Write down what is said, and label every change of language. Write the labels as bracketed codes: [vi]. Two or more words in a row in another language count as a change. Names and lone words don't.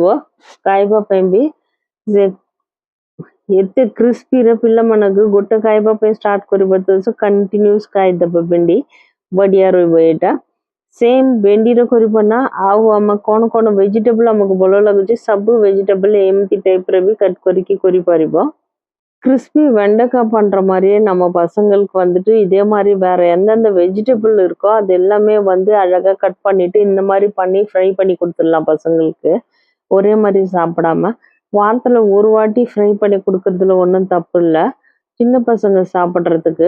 [or] ଖାଇବା ପାଇଁ ବି ସେ ଏତେ କ୍ରିସ୍ପିରେ ପିଲାମାନଙ୍କୁ ଗୋଟେ ଖାଇବା ପାଇଁ ଷ୍ଟାର୍ଟ କରିବ ତ କଣ୍ଟିନ୍ୟୁସ୍ ଖାଇଦେବ ଭେଣ୍ଡି, ବଢିଆ ରହିବ ଏଇଟା। ସେମ୍ ଭେଣ୍ଡିରେ କରିବ ନା ଆଉ ଆମେ କ'ଣ କ'ଣ ଭେଜିଟେବଲ ଆମକୁ ଭଲ ଲାଗୁଛି ସବୁ ଭେଜିଟେବଲ ଏମିତି டைப்ல ବି கட் କରିକି କରିପାରିବ। [ta] கிறிஸ்பி வெண்டைக்காய் பண்ற மாதிரியே நம்ம பசங்களுக்கு வந்துட்டு இதே மாதிரி வேற எந்தெந்த வெஜிடபிள் இருக்கோ அது எல்லாமே வந்து அழகா கட் பண்ணிட்டு இந்த மாதிரி பண்ணி ஃப்ரை பண்ணி கொடுத்துடலாம் பசங்களுக்கு, ஒரே மாதிரி சாப்பிடாம। வாரத்துல ஒரு வாட்டி ஃப்ரை பண்ணி கொடுக்கறதுல ஒன்றும் தப்பு இல்லை, சின்ன பசங்க சாப்பிட்றதுக்கு।